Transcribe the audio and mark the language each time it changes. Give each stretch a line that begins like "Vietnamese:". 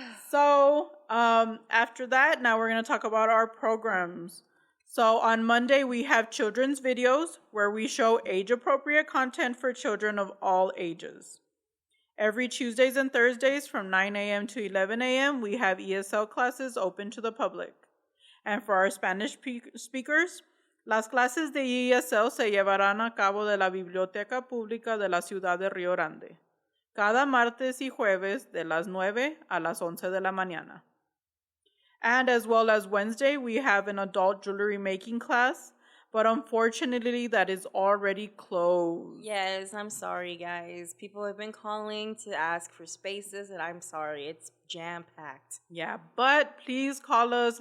English: So, after that, now we're going to talk about our programs. So, on Monday, we have children's videos where we show age-appropriate content for children of all ages. Every Tuesdays and Thursdays from 9 a.m. to 11 a.m., we have ESL classes open to the public. And for our Spanish speakers,
Spanish: las clases de ESL se llevarán a cabo de la Biblioteca Pública de la Ciudad de Río Grande, cada martes y jueves de las 9 a las 11 de la mañana.
English: And as well as Wednesday, we have an adult jewelry making class, But unfortunately, that is already closed. Yes, I'm sorry, guys. People have been calling to ask for spaces, and I'm sorry. It's jam-packed. Yeah, but please call us.